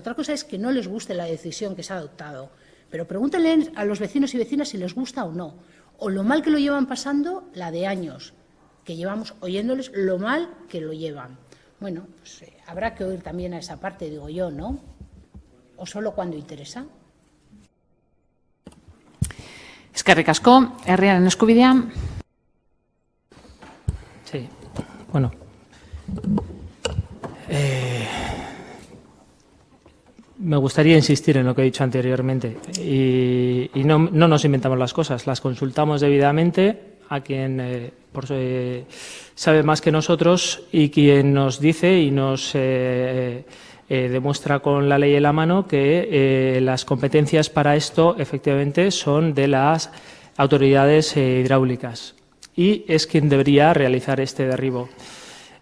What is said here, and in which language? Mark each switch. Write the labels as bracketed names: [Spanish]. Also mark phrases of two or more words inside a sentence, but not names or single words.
[Spanish] Otra cosa es que no les guste la decisión que se ha adoptado. Pero pregúntenle a los vecinos y vecinas si les gusta o no. O lo mal que lo llevan pasando, la de años, que llevamos oyéndoles lo mal que lo llevan. Bueno, pues habrá que oír también a esa parte, digo yo, ¿no? O solo cuando interesa. [Basque] Eskerrik asko, herriaren eskubidea. [Spanish] Sí, bueno. Me gustaría insistir en lo que he dicho anteriormente. Y no nos inventamos las cosas, las consultamos debidamente a quien sabe más que nosotros y quien nos dice y nos demuestra con la ley en la mano que las competencias para esto efectivamente son de las autoridades hidráulicas y es quien debería realizar este derribo.